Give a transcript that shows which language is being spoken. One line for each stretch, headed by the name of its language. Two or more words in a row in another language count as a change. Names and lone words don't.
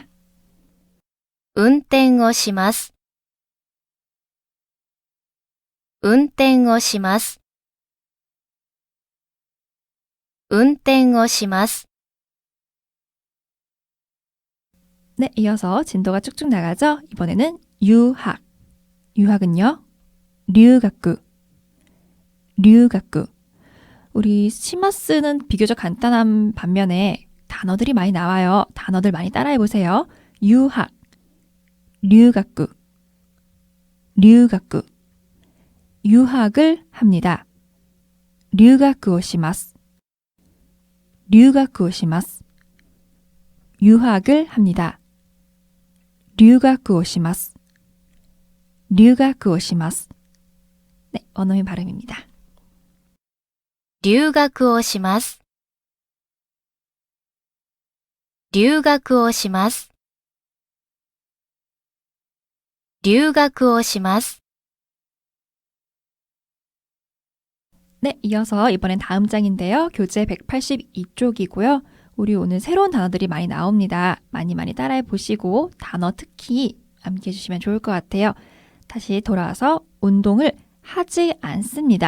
Japanese: 運転をします。運転をします。運転をします。
Korean: 네, 이어서 진도가 쭉쭉 나가죠? 이번에는 유학. 유학은요? 류가쿠. 우리 시마스는 비교적 간단한 반면에 단어들이 많이 나와요. 단어들 많이 따라해 보세요. 유학, 류가쿠. 유학을 합니다.
Japanese: 留学をします.
Korean: 유학을 합니다.
Japanese: 留学をします.
Korean: 네, 원어민 발음입니다.
Japanese: 留学をします。留学をします。留学をします。
Korean: 네, 이어서 이번엔 다음 장인데요. 교재 182쪽이고요. 우리 오늘 새로운 단어들이 많이 나옵니다. 많이 따라해 보시고 단어 특히 암기해 주시면 좋을 것 같아요. 다시 돌아와서 운동을 하지 않습니다.